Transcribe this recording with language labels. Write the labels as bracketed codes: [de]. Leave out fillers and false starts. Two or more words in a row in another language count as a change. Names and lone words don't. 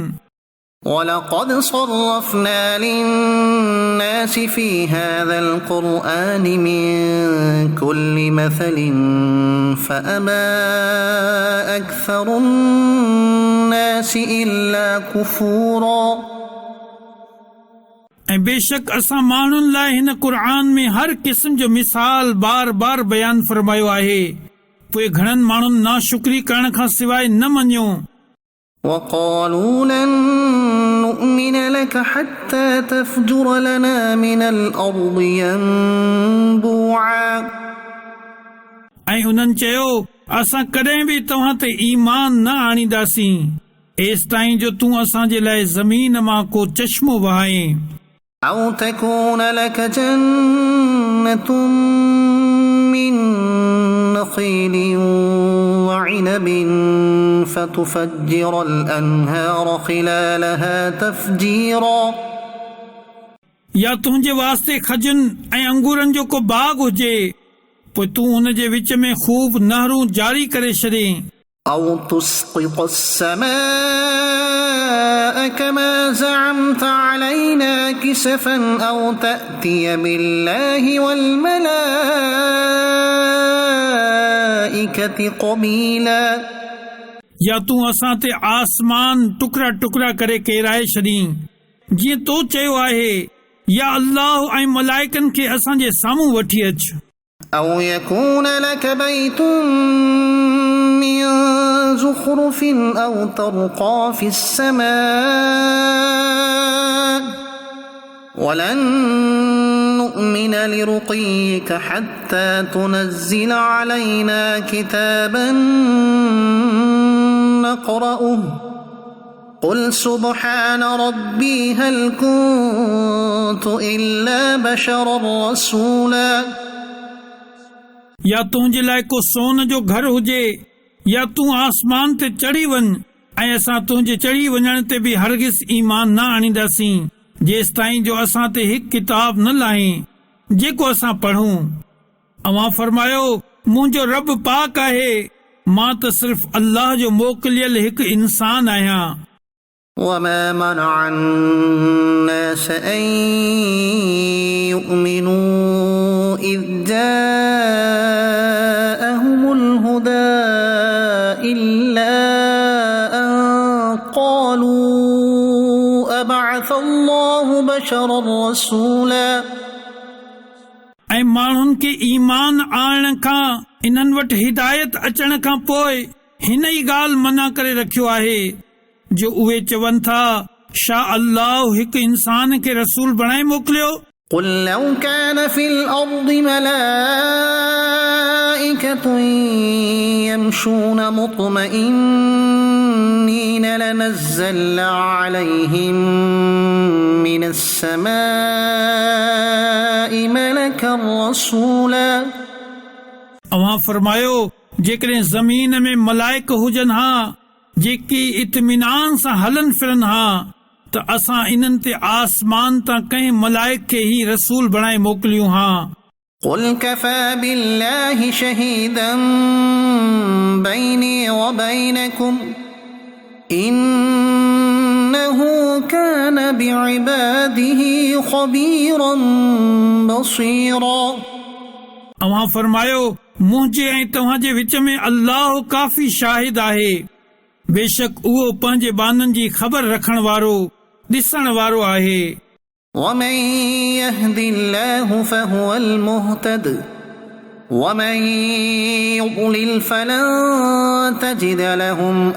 [ar] ولقد صرفنا للناس في هذا القرآن من كل مثل فأبى أكثر الناس إلا كفورا [sd] ऐं बेशक असां माण्हुनि लाइ हिन क़ुर में हर क़िस्म जो मिसाल बार बार बयानु फरमायो आहे पोइ घणनि माण्हुनि नाशुक्री करण खां सवाइ न मञियो [ar] وقالوا لن نؤمن لك حتى تفجر لنا من الأرض ينبوعا [sd] ऐं उन्हनि चयो असां कॾहिं बि तव्हां ते ईमान न आणींदासीं एसि ताईं जो तूं असांजे लाइ ज़मीन मां को चश्मो वहाए [ar] أو تكون لك جنة من نخيل وعنب فتفجر الأنهار خلالها تفجيرا [sd] या तुंहिंजे वास्ते खजुनि ऐं अंगूरनि जो को बाग हुजे पोइ तूं हुन जे विच में खूब नहरूं जारी करे छॾे [ar] أو تسقط السماء كما زعمت علينا كسفا أو تأتي بالله والملائكة قبيلا [sd] या तूं असां ते आसमान टुकड़ा टुकड़ा करे केराए छॾीं जीअं तो चयो आहे या अल्लाह ऐं मलाइकनि खे असांजे साम्हूं वठी अच [ar] أو يكون لك بيت من زخرف أو ترقى في السماء ولن نؤمن لرقيك حتى تنزل علينا كتابا نقرأه قل سبحان ربي هل كنت إلا بشرا رسولا [sd] या तुंहिंजे लाइ को सोन जो घर हुजे या तूं आसमान ते चढ़ी वञ ऐं असां तुंहिंजे चढ़ी वञण ते बि हरगिज़ ईमान न आणींदासीं जेसि ताईं जो असां ते हिकु किताब न लाहीं जेको असां पढ़ूं अव्हां फरमायो मुंहिंजो रब पाक आहे मां त सिर्फ़ अल्लाह जो मोकिलियल हिकु इंसान आहियां। [ar] وما منع الناس أن يؤمنوا إذ جاءهم الهدى إلا أن قالوا أبعث الله بشرا رسولا [sd] ऐं माण्हुनि खे ईमान आणण खां इन्हनि वटि हिदायत अचण खां पोइ हिन ई ॻाल्हि मना करे रखियो आहे जो उहे चवनि था छा अल्लाह हिकु इंसान खे रसूल बणाए मोकिलियो। [ar] قل لو كان في الأرض ملائكة يمشون مطمئنين لنزلنا عليهم من السماء ملكا رسولا [sd] अवां फरमायो जेकॾहिं ज़मीन में मलाइक हुजनि हा जेकी इत्मीनान सां हलनि फिरनि हा त असां इन्हनि ते आसमान तां कंहिं मलाइक खे ई रसूल बणाए मोकिलियूं हा। [ar] قل كفى بالله شهيدا بيني وبينكم إنه كان بعباده خبيرا بصيرا [sd] अवां फरमायो मुंहिंजे ऐं तव्हांजे विच में अल्लाह काफ़ी शाहिद आहे बेशक उहो पंहिंजे बाननि जी ख़बर रखण वारो ॾिसण वारो आहे। [ar] ومن يهد الله فهو المهتد ومن يضلل فلن تجد لهم